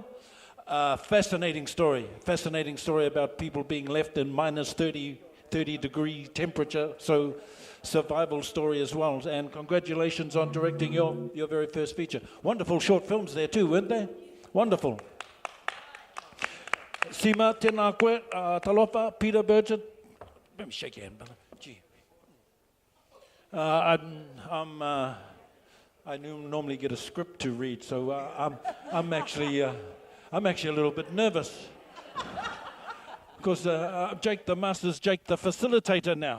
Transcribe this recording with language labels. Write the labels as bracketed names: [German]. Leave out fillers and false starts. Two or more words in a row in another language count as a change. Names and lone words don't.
[English] Fascinating story about people being left in minus 30 degree temperature, so survival story as well. And congratulations on directing your very first feature. Wonderful short films there too, weren't they? Wonderful. Sima, [Māori] tēnā koe, talofa, Peter Burgett. [English] Let me shake your hand, brother. Gee. I normally get a script to read, so I'm actually a little bit nervous. Because Jake the Master's Jake the Facilitator now.